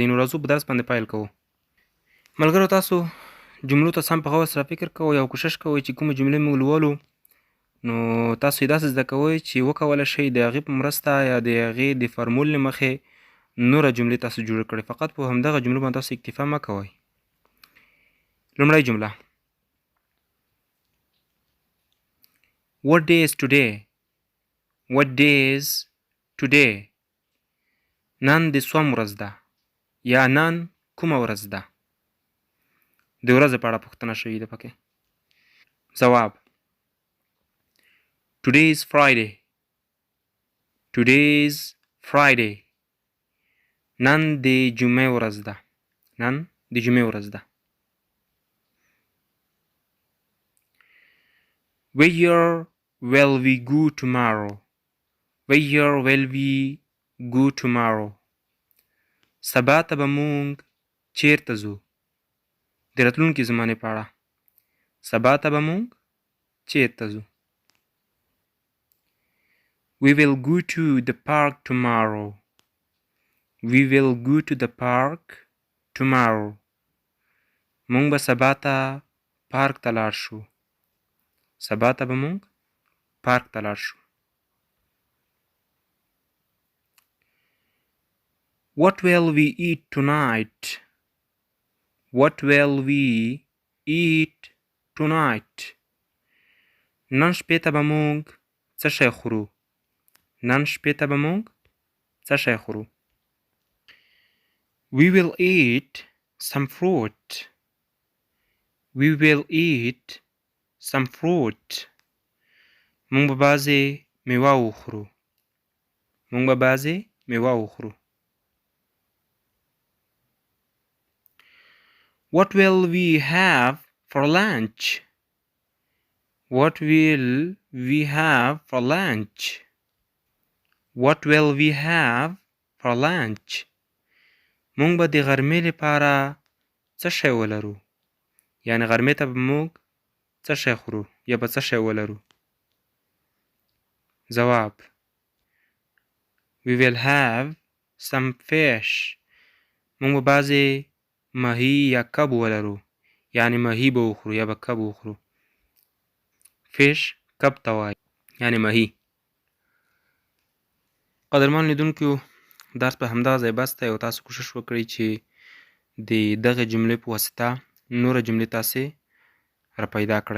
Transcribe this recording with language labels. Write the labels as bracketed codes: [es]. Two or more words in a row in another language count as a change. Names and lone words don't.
[ps] نو راځو په درس باندې پیل کوو. ملګرو، تاسو جملو ته سم په غور سره فکر کوئ او کوشش کوئ چې کومې جملې موږ لولو نو تاسو یې داسې زده کوئ چې وکولی شئ د هغې په مرسته یا د هغې د فارمول له مخې نوره جملې تاسو جوړې کړئ. فقط په همدغه جملو باندې تاسو اکتفا مه کوئ. لومړی جمله: [en] What day is today? What day is today? [ps] نن د څوم ورځ ده یا نن کومه ورځ ده. د ورځې په اړه پوښتنه شوې ده پکې. ځواب: [en] Today is Friday. Today is Friday. [ps] نن د جمعې ورځ ده. نن د جمعې ورځ ده. [en] Where will we go tomorrow? Where will we go tomorrow? [ps] سبا ته به مونږ چیرته ځو. د راتلونکي زمانې په اړه. سبا ته به مونږ چیرته ځو. [en] We will go to the park tomorrow. We will go to the park tomorrow. [ps] مونږ به سبا ته پارک ته لاړ شو. سبا ته به مونږ پارک ته لاړ شو. [en] What will we eat tonight? What will we eat tonight? [ps] نن شپې ته به مونږ څه شی خورو. نن شپې ته به مونږ څه شی خورو. [en] We will eat some fruit. We will eat some fruit. [ps] مونږ به بعضې میوه وخورو. مونږ به بعضې میوه وخورو. [en] What will we have for lunch? What will we have for lunch? What will we have for lunch? [ps] مونږ به د غرمې لپاره څه شی ولرو. یعنې غرمې ته به مونږ څه شی خورو یا به څه شی ولرو. ځواب: [en] We will have some fish. [ps] مونږ به بعضې ماهي یا کب ولرو. یعنې ماهي به وخورو یا به کب وخورو. فش کب ته وایي، یعنې ماهي. قدرمن لیدونکو، درس په همدغه ځای بس دی او تاسو کوشش وکړئ چې د دغې جملې په واسطه نوره جملې تاسې را پیدا کړئ.